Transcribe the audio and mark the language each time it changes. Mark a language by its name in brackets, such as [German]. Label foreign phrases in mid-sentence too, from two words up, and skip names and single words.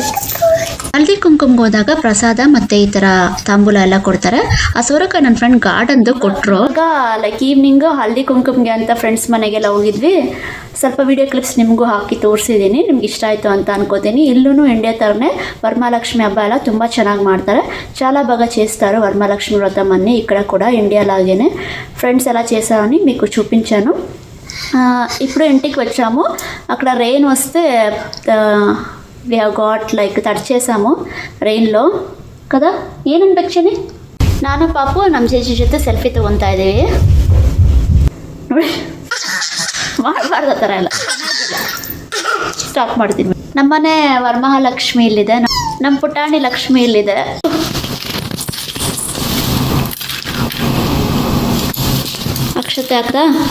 [Kannada] ಹಳದಿ ಕುಂಕುಮ್ಗೆ ಹೋದಾಗ ಪ್ರಸಾದ ಮತ್ತು ಈ ಥರ ತಾಂಬೂಲ ಎಲ್ಲ ಕೊಡ್ತಾರೆ. ಆ ಸೋರಕಾಯಿ ನನ್ನ ಫ್ರೆಂಡ್ ಗಾರ್ಡನ್ದು ಕೊಟ್ಟರು. ಆಗ ಲೈಕ್ ಈವ್ನಿಂಗು ಹಳದಿ ಕುಂಕುಮ್ಗೆ ಅಂತ ಫ್ರೆಂಡ್ಸ್ ಮನೆಗೆಲ್ಲ ಹೋಗಿದ್ವಿ. ಸ್ವಲ್ಪ [English] video clips [Kannada] ನಿಮಗೂ ಹಾಕಿ ತೋರಿಸಿದ್ದೀನಿ, ನಿಮ್ಗೆ ಇಷ್ಟ ಆಯಿತು ಅಂತ ಅನ್ಕೋತೀನಿ. ಇಲ್ಲೂ ಇಂಡಿಯಾ ಥರನೇ ವರಮಹಾಲಕ್ಷ್ಮಿ ಹಬ್ಬ ಎಲ್ಲ ತುಂಬ ಚೆನ್ನಾಗಿ ಮಾಡ್ತಾರೆ. [Telugu] చాలా బాగా చేస్తారు వరమహాలక్ష్మి వ్రతం అన్నీ. ఇక్కడ కూడా ఇండియా లాగానే ఫ్రెండ్స్ ఎలా చేశారని మీకు చూపించాను. ఇప్పుడు ఇంటికి వచ్చాము. అక్కడ రెయిన్ వస్తే [English] we have got like [Telugu] తడిచేసాము రెయిన్లో కదా. [Kannada] ಏನನ್ಬೇಕೇನೆ, ನಾನು ಪಾಪು ನಮ್ಮ ಜೇಜಿ ಜೊತೆ ಸೆಲ್ಫಿ ತೊಗೊತಾ ಇದ್ದೀವಿ ನೋಡಿ. ಮಾಡಬಾರ್ದು ಆ ಥರ ಎಲ್ಲ. ಸ್ಟಾಪ್ ಮಾಡ್ತೀನಿ. ನಮ್ಮನೆ ವರಮಹಾಲಕ್ಷ್ಮಿ ಇಲ್ಲಿದೆ, ನಮ್ಮ ಪುಟಾಣಿ ಲಕ್ಷ್ಮಿ ಇಲ್ಲಿದೆ. ಅಕ್ಷತೆ ಹಾಕ್ದಾ?